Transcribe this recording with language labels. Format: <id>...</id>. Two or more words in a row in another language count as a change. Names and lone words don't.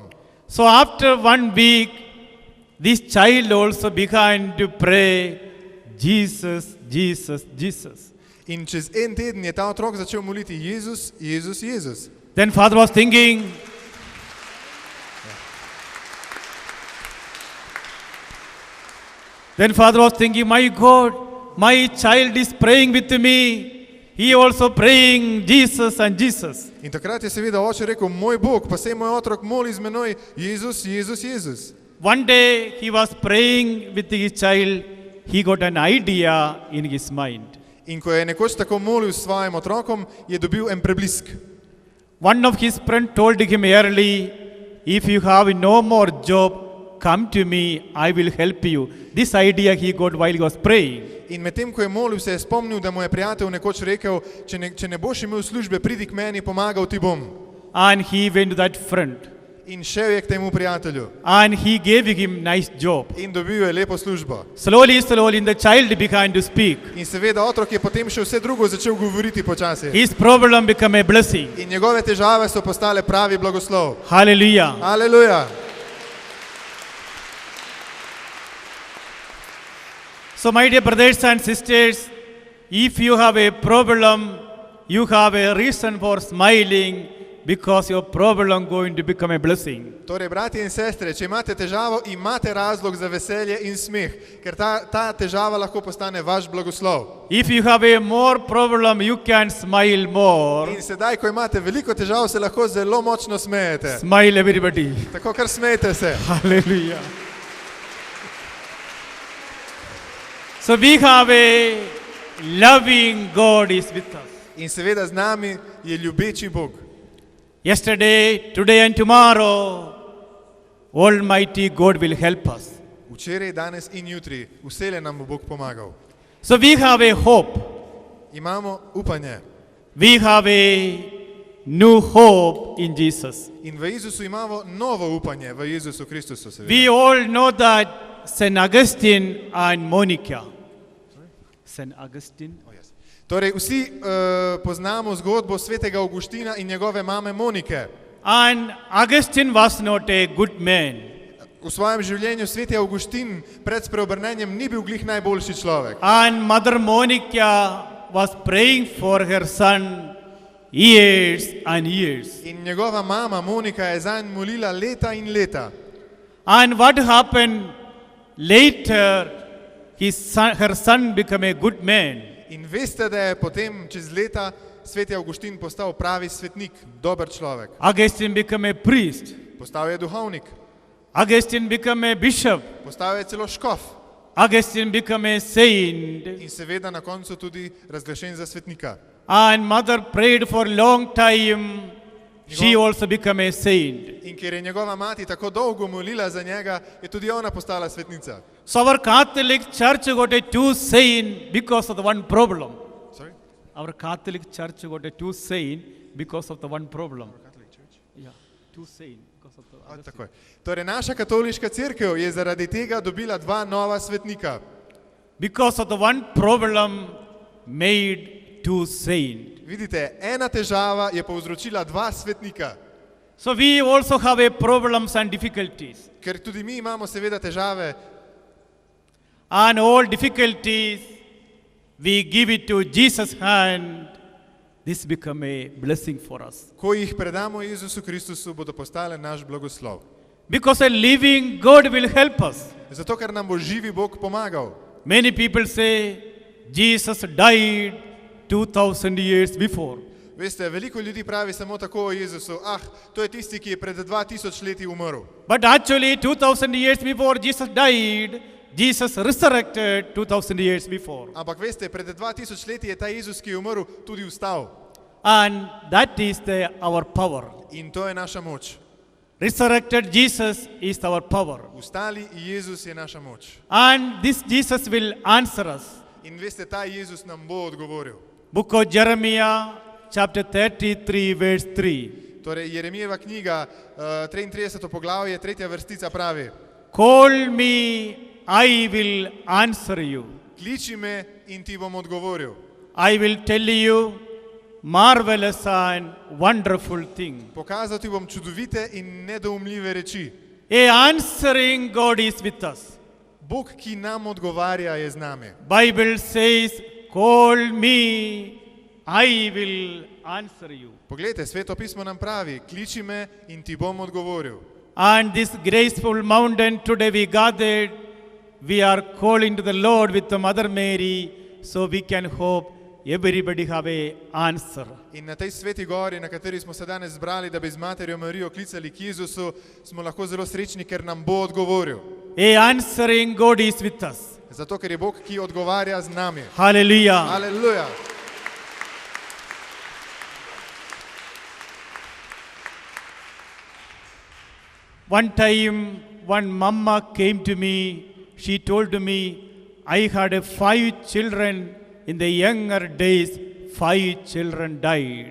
<en>So after 1 week, this child also began to pray, Jesus, Jesus, Jesus.</en> <sl>In čez en teden je ta otrok začel moliti Jezus, Jezus, Jezus.</sl> <en>Then father was thinking, my God, my child is praying with me. He also praying Jesus and Jesus.</en> <sl>In takrat je seveda oče rekel, moj Bog, pa sej moj otrok moli z menoj, Jezus, Jezus, Jezus.</sl> <en>One day he was praying with his child, he got an idea in his mind.</en> <sl>In ko je nekoč tako molil s svojim otrokom, je dobil en preblisk.</sl> <en>One of his friends told him early, if you have no more job, come to me, I will help you. This idea he got while he was praying.</en> <sl>In medtem, ko je molil, se je spomnil, da mu je prijatelj nekoč rekel, če ne boš imel službe, pridi k meni, pomagal ti bom.</sl> <en>And he went to that friend.</en> <sl>In šel je k temu prijatelju.</sl> <en>And he gave him nice job.</en> <sl>In dobil je lepo službo.</sl> <en>Slowly, the child began to speak.</en> <sl>In seveda otrok je potem še vse drugo začel govoriti počasi.</sl> <en>His problem became a blessing.</en> <sl>In njegove težave so postale pravi blagoslov.</sl> <en>Hallelujah.</en> <sl>Aleluja.</sl> <en>So my dear brothers and sisters, if you have a problem, you have a reason for smiling because your problem going to become a blessing.</en> <sl>Torej, bratje in sestre, če imate težavo, imate razlog za veselje in smeh, ker ta težava lahko postane vaš blagoslov.</sl> <en>If you have a more problem, you can smile more.</en> <sl>In sedaj, ko imate veliko težav, se lahko zelo močno smejete.</sl> <en>Smile everybody.</en> <sl>Tako kar smejte se.</sl> <en>Hallelujah. So we have a loving God is with us.</en> <sl>In seveda z nami je ljubeči Bog.</sl> <en>Yesterday, today and tomorrow, Almighty God will help us.</en> <sl>Včeraj, danes in jutri, vselej nam bo Bog pomagal.</sl> <en>So we have a hope.</en> <sl>Imamo upanje.</sl> <en>We have a new hope in Jesus.</en> <sl>In v Jezusu imamo novo upanje, v Jezusu Kristusu seveda.</sl> <en>We all know that St. Augustine and Monica. St. Augustine.</en> <sl>Torej, vsi poznamo zgodbo svetega Avguština in njegove mame Monike.</sl> <en>And Augustine was not a good man.</en> <sl>V svojem življenju sveti Avguštin pred spreobrnenjem ni bil glih najboljši človek.</sl> <en>And Mother Monica was praying for her son years and years.</en> <sl>In njegova mama Monika je zanj molila leta in leta.</sl> <en>And what happened later, her son became a good man.</en> <sl>In veste, da je potem čez leta sveti Avguštin postal pravi svetnik, dober človek.</sl> <en>Augustine became a priest.</en> <sl>Postal je duhovnik.</sl> <en>Augustine became a bishop.</en> <sl>Postal je celo škof.</sl> <en>Augustine became a saint.</en> <sl>In seveda na koncu tudi razglašen za svetnika.</sl> <en>And mother prayed for a long time. She also became a saint.</en> <sl>In ker je njegova mati tako dolgo molila za njega, je tudi ona postala svetnica.</sl> <en>So our Catholic Church got a two saint because of the one problem. Sorry? our Catholic Church got a two saint because of the one problem. Yeah, two saint because of the other</en> <sl>Tako je. Torej, naša katoliška cerkev je zaradi tega dobila dva nova svetnika.</sl> <en>Because of the one problem made two saint.</en> <sl>Vidite, ena težava je povzročila dva svetnika,</sl> <en>So we also have a problems and difficulties.</en> <sl>ker tudi mi imamo seveda težave</sl> <en>And all difficulties, we give it to Jesus' hand. This become a blessing for us.</en> <sl>Ko jih predamo Jezusu Kristusu, bodo postale naš blagoslov.</sl> <en>Because a living God will help us.</en> <sl>Zato, ker nam bo živi Bog pomagal.</sl> <en>Many people say Jesus died 2000 years before.</en> <sl>Veste, veliko ljudi pravi samo tako o Jezusu, to je tisti, ki je pred 2000 leti umrl.</sl> <en>But actually 2000 years before Jesus died, Jesus resurrected 2000 years before.</en> <sl>Ampak veste, pred 2000 leti je ta Jezus, ki je umrl, tudi vstal.</sl> <en>And that is our power.</en> <sl>In to je naša moč.</sl> <en>Resurrected Jesus is our power.</en> <sl>Vstali Jezus je naša moč.</sl> <en>And this Jesus will answer us.</en> <sl>In veste, ta Jezus nam bo odgovoril.</sl> <en>Book of Jeremiah, chapter 33, verse 3.</en> <sl>Torej, Jeremijeva knjiga, 33. poglavje, 3. vrstica pravi:</sl> <en>Call me, I will answer you.</en> <sl>Kliči me in ti bom odgovoril.</sl> <en>I will tell you marvelous and wonderful things.</en> <sl>Pokazal ti bom čudovite in nedoumljive reči.</sl> <en>A answering God is with us.</en> <sl>Bog, ki nam odgovarja, je z nami.</sl> <en>Bible says, call me, I will answer you.</en> <sl>Poglejte, Sveto pismo nam pravi: kliči me in ti bom odgovoril.</sl> <en>And this graceful mountain today we gathered, we are calling to the Lord with the Mother Mary, so we can hope everybody have a answer.</en> <sl>In na tej sveti gori, na kateri smo se danes zbrali, da bi z Materjo Marijo klicali k Jezusu, smo lahko zelo srečni, ker nam bo odgovoril.</sl> <en>A answering God is with us.</en> <sl>Zato, ker je Bog, ki odgovarja z nami.</sl> <en>Hallelujah.</en> <sl>Aleluja.</sl> <en>One time, one mama came to me. She told me, I had 5 children. In the younger days, 5 children died.</en>